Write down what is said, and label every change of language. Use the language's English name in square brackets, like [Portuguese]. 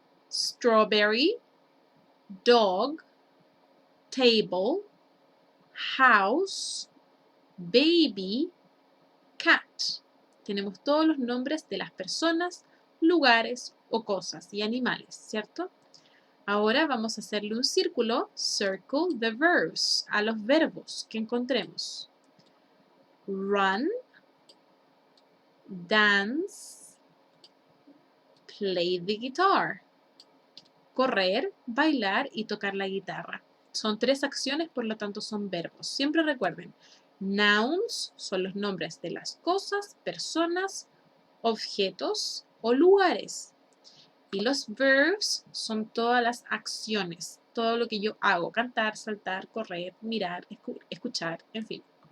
[English] Strawberry, dog, table, house, baby, cat. [Spanish] Tenemos todos los nombres de las personas, lugares o cosas y animales, ¿cierto? Ahora vamos a hacerle un círculo, [English] circle the verbs, [Spanish] a los verbos que encontremos. [English] Run, dance, play the guitar. [Spanish] Correr, bailar y tocar la guitarra. Son 3 acciones, por lo tanto son verbos. Siempre recuerden, nouns son los nombres de las cosas, personas, objetos o lugares. Y los verbs son todas las acciones, todo lo que yo hago, cantar, saltar, correr, mirar, escuchar, en fin.